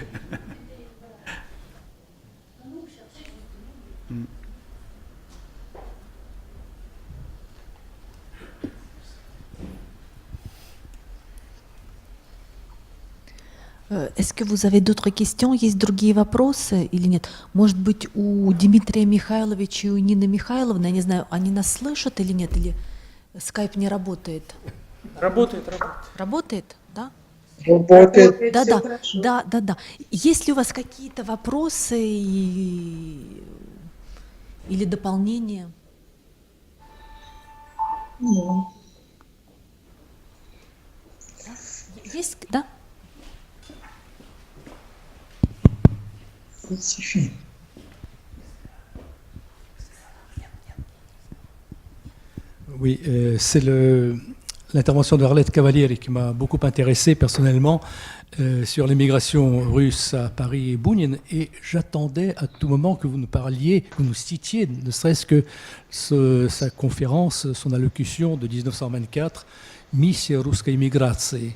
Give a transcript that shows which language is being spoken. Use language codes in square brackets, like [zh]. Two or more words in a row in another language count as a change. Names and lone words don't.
[fr] Est-ce que vous avez d'autres questions? [ru] Есть другие вопросы или нет? Может быть, у Дмитрия Михайловича и у Нины Михайловны, я не знаю, они нас слышат или нет, или скайп не работает? Работает. Работает, да? Работает. Да. Есть ли у вас какие-то вопросы или дополнения? Ну. Есть, да? [fr] Oui, c'est l'intervention de Arlette Cavalieri qui m'a beaucoup intéressé personnellement sur l'émigration russe à Paris et Bounine, et j'attendais à tout moment que vous nous parliez, que vous nous citiez, ne serait-ce que sa conférence, son allocution de 1924, [ru] Миссия русской эмиграции.